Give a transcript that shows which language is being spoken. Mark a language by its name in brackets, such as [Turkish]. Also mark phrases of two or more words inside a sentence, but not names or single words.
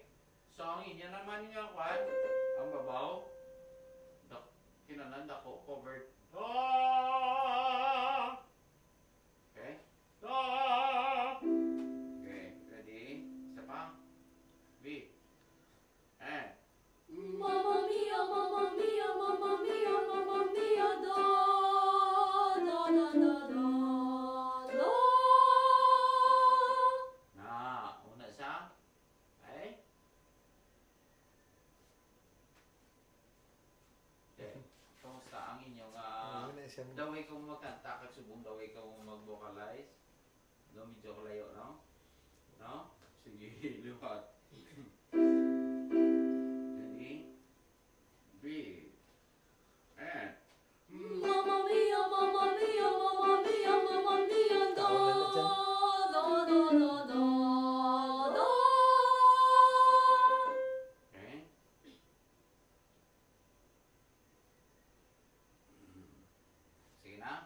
[Filipino] So, ang inyo naman yung kwan, ang babaw, kinanan ako, covered. [English] Okay? Okay, ready? [Filipino] Isa pa. [English] B. And [Italian] Mamma mia, da, da, da, da, da, da. na, [Filipino] una siya. [English] Okay? Okay. [Hiligaynon] Kamusta ang inyong daway kong magkanta kag subong daway kong mag-vocalize? No, medyo kalayo, no? No? Sige, luhat. [English] Ready? Breathe. And [Italian] Mamma mia, da, da, da, da, da, da. [Filipino] okay? Sige na.